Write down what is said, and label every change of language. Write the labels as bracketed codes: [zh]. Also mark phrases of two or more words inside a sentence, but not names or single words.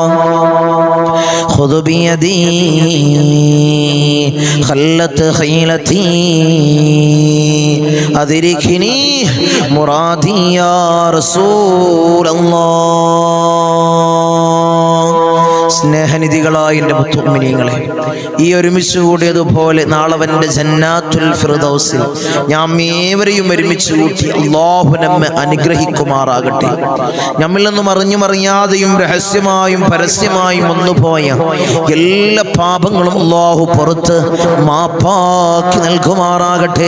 [ar] خذ بيدي خلت خيلتي أدركني مرادي يا رسول الله. [ml] സ്നേഹനിധികളായ എൻ്റെ മുത്തുമിനീങ്ങളെ, ഈ ഒരുമിച്ച് കൂടിയതുപോലെ നാളവൻ്റെ ജന്നാത്തുൽ ഫിർദൗസിൽ നാം ഏവരെയും ഒരുമിച്ച് കൂട്ടി അല്ലാഹു നമ്മെ അനുഗ്രഹിക്കുമാറാകട്ടെ. നമ്മിൽ നിന്നും അറിഞ്ഞുമറിയാതെയും രഹസ്യമായും പരസ്യമായും വന്നുപോയ എല്ലാ പാപങ്ങളും അല്ലാഹു പുറത്ത് മാപ്പാക്കി നൽകുമാറാകട്ടെ.